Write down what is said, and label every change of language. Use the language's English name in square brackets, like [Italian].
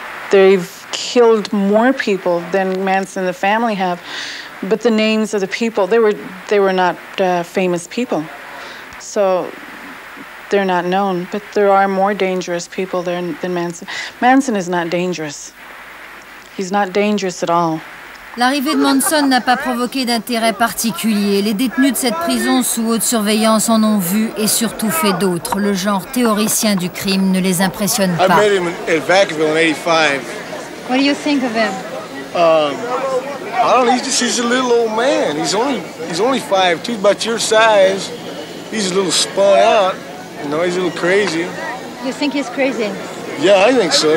[English] They've killed more people than Manson and the family have, but the names of the people, they were not famous people. So they're not known, but there are more dangerous people there than Manson. Manson is not dangerous. He's not dangerous at all. [French] L'arrivée de Monson n'a pas provoqué d'intérêt particulier. Les détenus de cette prison sous haute surveillance en ont vu et surtout fait d'autres. Le genre théoricien du crime ne les impressionne pas. [English] I met him at Vacaville in '85. What do you think of him? I don't know. He's a little old man. He's only 5'2", about your size. He's a little spun out. You know, he's a little crazy. You think he's crazy? Yeah, I think so.